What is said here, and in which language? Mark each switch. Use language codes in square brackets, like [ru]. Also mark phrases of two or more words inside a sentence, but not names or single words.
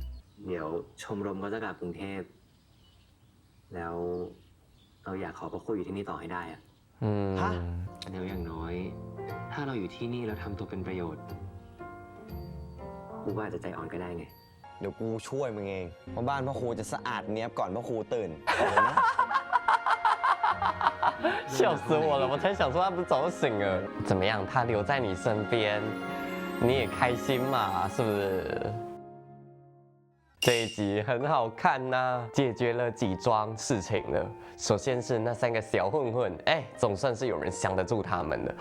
[th] เดี๋ยวชมรมก็จะกลับกรุงเทพ แล้วเราอยากขอพ่อครูอยู่ที่นี่ต่อให้ได้อะ ฮะ เดี๋ยวอย่างน้อย ถ้าเราอยู่ที่นี่แล้วทำตัวเป็นประโยชน์ครูก็อาจจะใจอ่อนก็ได้ไง เดี๋ยวกูช่วยมึงเองเพราะบ้านพ่อครูจะสะอาดเนียบก่อนพ่อครูตื่นเอาเลยนะ [zh] 笑死我了！我才想说他不是早就醒了，怎么样？他留在你身边，你也开心嘛，是不是？这一集很好看呐、解决了几桩事情了。首先是那3个小混混，哎，总算是有人降得住他们了。